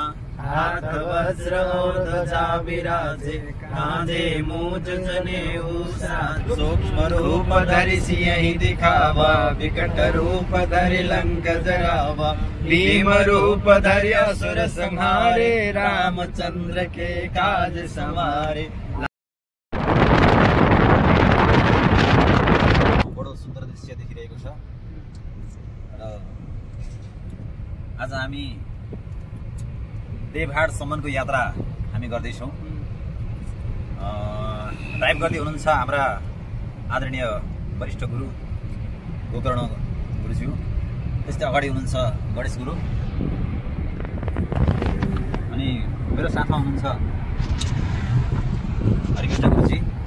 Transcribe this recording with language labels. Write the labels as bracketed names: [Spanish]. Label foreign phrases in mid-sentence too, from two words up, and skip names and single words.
[Awadhi] हाथ वज्र और ध्वजा विराजे, कांधे मूंज जनेऊ साजे। सूक्ष्म रूप धरि सियहि दिखावा, विकट रूप धरि लंक जरावा। भीम रूप धरि असुर संहारे, रामचंद्र के काज सवारे। [Nepali] बडो सुन्दर दृश्य देखिरहेको छ। र आज हामी देवघाटसम्मको यात्रा हामी गर्दैछौँ। ड्राइभ गर्दै हुनुहुन्छ हाम्रा आदरणीय वरिष्ठ गुरु गोकर्ण गुरुज्यू, त्यस्तै अगाडि हुनुहुन्छ गणेश गुरु, अनि मेरो साथमा हुनुहुन्छ हरिकृष्ण गुरुजी।